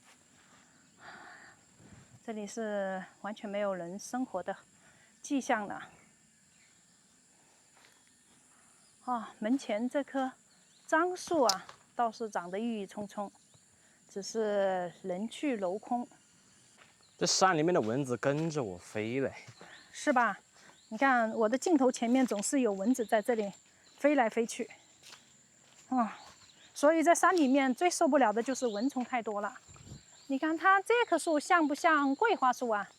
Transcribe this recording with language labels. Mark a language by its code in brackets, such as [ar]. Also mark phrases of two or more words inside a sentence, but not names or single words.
[zh] 這裡是完全沒有人生活的跡象了。門前這棵樟樹啊，倒是長得鬱鬱蔥蔥，只是人去樓空。這山裡面的蚊子跟着我飛嘞，是吧？你看我的鏡頭前面總是有蚊子在這裡飛來飛去。所以在山裡面最受不了的就是蚊蟲太多了。你看它這棵樹像不像桂花樹啊？